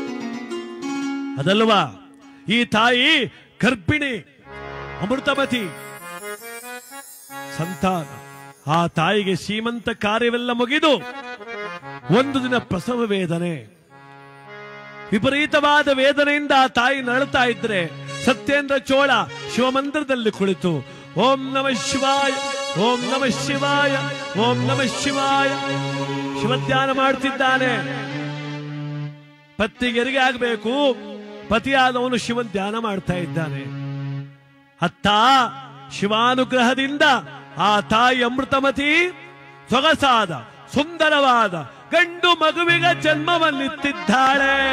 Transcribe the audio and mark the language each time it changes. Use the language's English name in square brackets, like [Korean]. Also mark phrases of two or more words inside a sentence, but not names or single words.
[Kannada] ಅದಲ್ವಾ ಈ ತಾಯಿ ಗರ್ಭಿಣಿ, ಅಮೃತಮತಿ ಸಂತಾನ. ಆ ತಾಯಿಗೆ ಶ್ರೀಮಂತ ಕಾರ್ಯವೆಲ್ಲ ಮುಗಿದು ಒಂದು ದಿನ ಪ್ರಸವ ವೇದನೆ, ವಿಪರೀತವಾದ ವೇದನೆಯಿಂದ ಆ ತಾಯಿ ನರಳುತ್ತಾ ಇದ್ರೆ ಸತ್ಯೇಂದ್ರ ಚೋಳ ಶಿವಮಂದಿರದಲ್ಲಿ ಕುಳಿತು [Sanskrit] ಓಂ ನಮಃ ಶಿವಾಯ, ಓಂ ನಮಃ ಶಿವಾಯ, ಓಂ ನಮಃ ಶಿವಾಯ [Kannada] ಶಿವಧ್ಯಾನ ಮಾಡ್ತಿದ್ದಾನೆ. ಪತ್ನಿಗೆ ಹೆರಿಗೆ ಆಗಬೇಕು, ಪತಿಯಾದವನು ಶಿವನ್ ಧ್ಯಾನ ಮಾಡ್ತಾ ಇದ್ದಾನೆ. ಅತ್ತ ಶಿವಾನುಗ್ರಹದಿಂದ ಆ ತಾಯಿ ಅಮೃತಮತಿ ಸೊಗಸಾದ ಸುಂದರವಾದ ಗಂಡು ಮಗುವಿಗೆ ಜನ್ಮವನ್ನಿತ್ತಿದ್ದಾಳೆ.